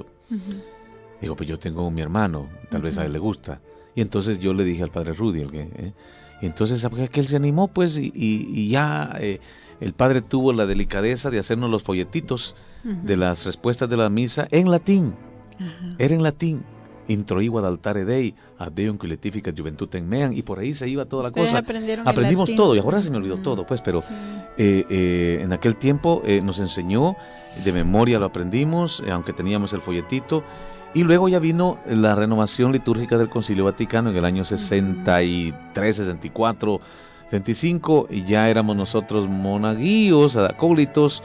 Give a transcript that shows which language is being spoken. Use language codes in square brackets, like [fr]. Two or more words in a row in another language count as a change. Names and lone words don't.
[es] Digo, pues yo tengo mi hermano, tal vez a él le gusta. Y entonces yo le dije al padre Rudy, y entonces que él se animó, pues, y ya el padre tuvo la delicadeza de hacernos los folletitos de las respuestas de la misa en latín. Era en latín. [la] Introigua ad altare Dei, ad Deum qui letificat juventutem meam, [es] y por ahí se iba toda la cosa. Aprendimos todo, y ahora se me olvidó todo, pues, pero en aquel tiempo nos enseñó, de memoria lo aprendimos, aunque teníamos el folletito, y luego ya vino la renovación litúrgica del Concilio Vaticano en el año 63, 64, 65, y ya éramos nosotros monaguillos, acólitos.